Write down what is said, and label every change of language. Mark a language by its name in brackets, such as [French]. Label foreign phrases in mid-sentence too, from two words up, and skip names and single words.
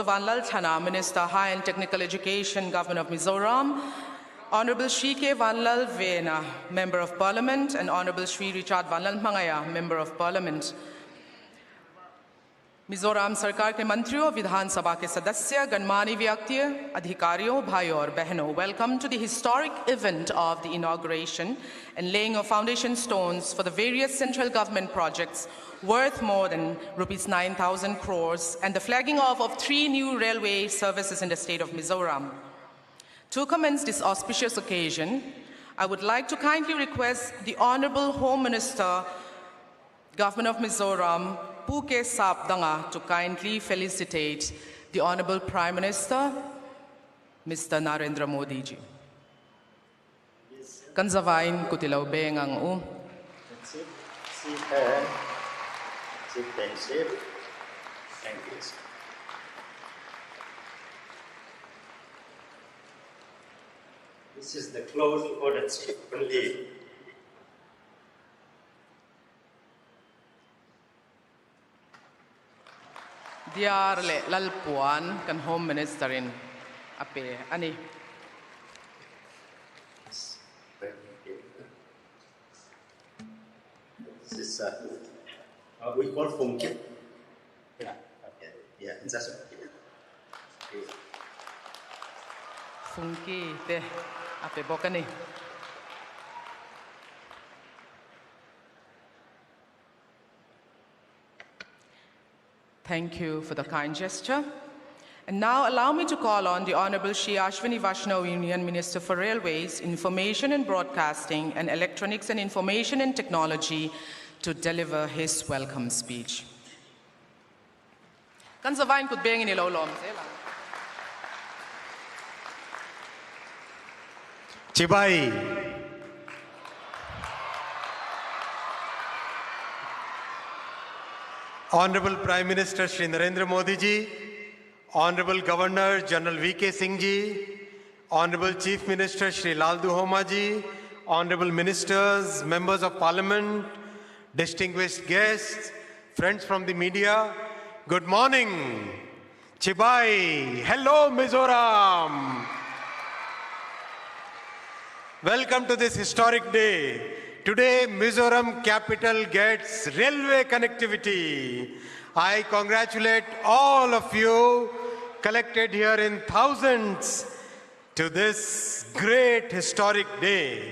[English] Vanlal Chana, Minister, High and Technical Education, Government of Mizoram, Honorable Shri K. Vanlal Vena, Member of Parliament, and Honorable Shri Richard Vanlal Mangaya, Member of Parliament. [Hindi] मिजोरम सरकार के मंत्रियों, विधानसभा के सदस्य, गणमान्य व्यक्ति, अधिकारियों, भाइयों और बहनों, [English] welcome to the historic event of the inauguration and laying of foundation stones for the various central government projects worth more than rupees 9,000 crores and the flagging off of 3 new railway services in the state of Mizoram. To commence this auspicious occasion, I would like to kindly request the Honorable Home Minister, Government of Mizoram, Puke Sapdanga, to kindly felicitate the Honorable Prime Minister, Mr. Narendra Modi ji. [Mizo] Kanzavain kutilaw bengang u. [English] Sit and sit. Thank you. This is the close order only. [Mizo] Diar le lalpuan kan Home Minister in ape ani. [English] This is we call funky. Yeah, okay. Yeah, that's okay. [Mizo] Funky te ape bokani. [English] Thank you for the kind gesture. And now allow me to call on the Honorable Shri Ashwini Vaishnav, Union Minister for Railways, Information and Broadcasting, and Electronics and Information and Technology to deliver his welcome speech. [Mizo] Kanzavain kut beng ini lolom. Chibai. [English] Honorable Prime Minister Shri Narendra Modi ji, Honorable Governor General V.K. Singh ji, Honorable Chief Minister Shri Laldu Homa ji, Honorable Ministers, Members of Parliament, distinguished guests, friends from the media, good morning. Chibai, hello Mizoram. Welcome to this historic day. Today, Mizoram capital gets railway connectivity. I congratulate all of you collected here in thousands to this great historic day.